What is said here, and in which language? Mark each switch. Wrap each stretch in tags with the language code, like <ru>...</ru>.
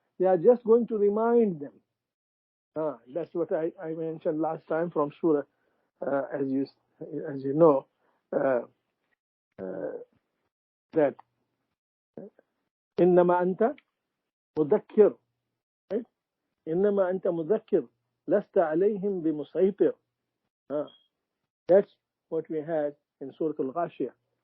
<en>They are just going to remind them. That's what I mentioned last time from Surah, as you know, that</en> <ar>إنما أنت مذكر,</ar> <en>right?</en> <ar>إنما أنت مذكر لست عليهم بمسيطر.</ar> <en>That's what we had in Surah al-Ghashiyah.</en>